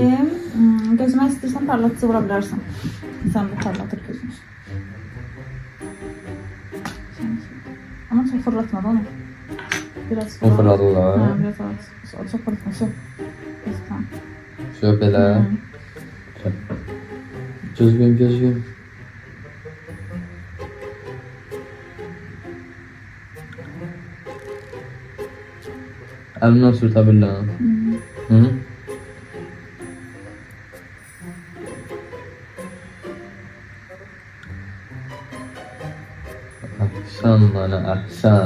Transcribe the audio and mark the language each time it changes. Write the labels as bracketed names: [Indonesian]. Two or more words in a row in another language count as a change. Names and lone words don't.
[Turkish] İndi gözüme istersen parlatıcı vurabilirsin. Sen bu parlatır gözünü. Ama çok fırlatma da onu. Biraz O fırladılar. Ha, biraz fırlat. O çok fırlatma. Şu. Tamam. Şöyle belə. Gözlüyüm. [Azerbaijani] Əlimdən sürtə bilirəm. Hı. Əhsən mənə, əhsən.